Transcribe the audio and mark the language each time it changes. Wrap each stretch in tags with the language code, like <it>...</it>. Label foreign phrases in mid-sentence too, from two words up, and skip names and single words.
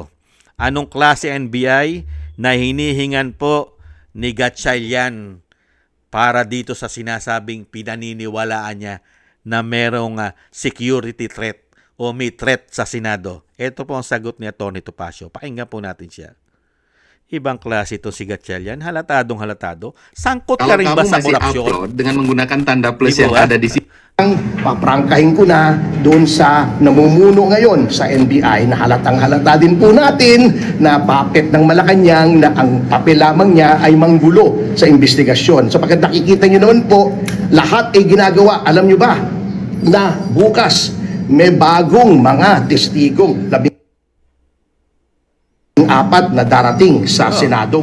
<tl>Anong klase NBI na hinihingan po ni Gatchalian para dito sa sinasabing pinaniniwalaan niya na merong security threat o may threat sa Senado. Ito po ang sagot ni Atty. Topacio. Pakinggan po natin siya. Ibang klase ito si Gatchalian. Halatadong halatado. Sangkot ka rin ba sa korupsyon?</tl> <id>Dengan menggunakan tanda plus</id> <tl>Di</tl> <id>yang</id> <tl>ba?</tl> <id>ada di sini.</id> <tl>Paprangkahin ko na doon sa namumuno ngayon sa NBI na halatang halata din po natin na puppet ng Malacanang na ang papel lamang niya ay manggulo sa investigasyon. Sapagkat nakikita niyo naman po, lahat ay ginagawa. Alam niyo ba na bukas may bagong mga testigong 14 na darating sa Senado.</tl>